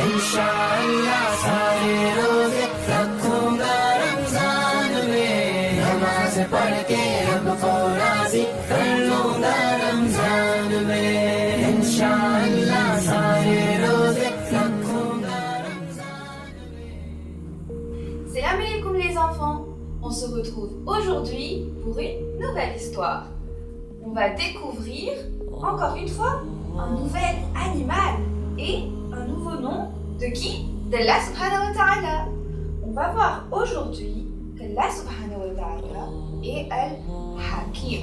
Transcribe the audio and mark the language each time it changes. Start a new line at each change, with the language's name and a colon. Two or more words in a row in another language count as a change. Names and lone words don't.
Hindi: इंशाअल्लाह सारे रोजे रखूंगा रमजान में, नमाज पढ़ के रब को राजी कर लूंगा रमजान में। इंशाअल्लाह सारे रोजे रखूंगा रमजान में।
Arabic: سلام عليكم
French: les enfants, on se retrouve aujourd'hui pour une nouvelle histoire. On va découvrir encore une fois un nouvel animal et un nouveau nom de qui? D'Allah
Arabic: سبحانه وتعالى.
French: On va voir aujourd'hui qu'Allah
Arabic: سبحانه وتعالى
French: est Al-Hakim.